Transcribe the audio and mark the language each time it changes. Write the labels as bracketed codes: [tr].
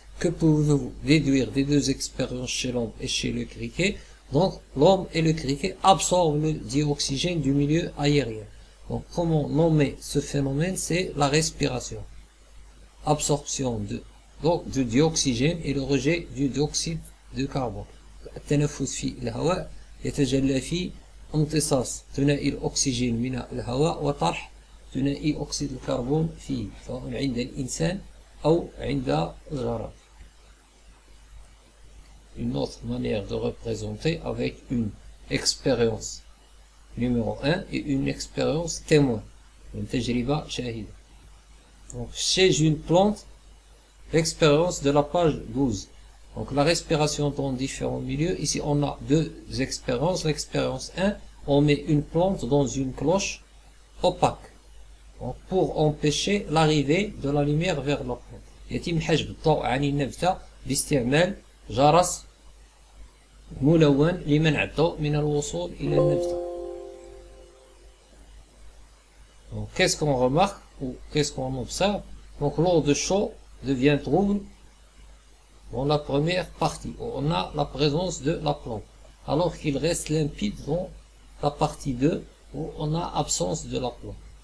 [fr] Que pouvez-vous déduire des deux expériences chez l'homme et chez le criquet? Donc l'homme et le criquet absorbent le dioxygène du milieu aérien. Donc comment nommer ce phénomène? C'est la respiration. Absorption du dioxygène et le rejet du dioxyde de carbone. [ar] التنفس في الهواء يتجلى في امتصاص ثنائي الأكسجين من الهواء وطرح ثنائي أكسيد الكربون فيه سواء عند الإنسان أو عند الجراد. [fr] Une autre manière de représenter avec une expérience numéro 1 et une expérience témoin. Une [ar] tajriba shahida. [fr] Donc chez une plante, l'expérience de la page 12. Donc la respiration dans différents milieux. Ici on a deux expériences. L'expérience 1, on met une plante dans une cloche opaque. Donc pour empêcher l'arrivée de la lumière vers la plante. [ar] يتم حجب الضوء عن النبتة باستعمال جرس ملون لمنع الضوء من الوصول إلى النبتة. [fr] Donc qu'est-ce qu'on remarque ou qu'est-ce qu'on observe? Donc l'eau de chaud devient trouble dans la première partie où on a la présence de la plante, alors qu'il reste limpide dans la partie 2 où on a absence de la plante.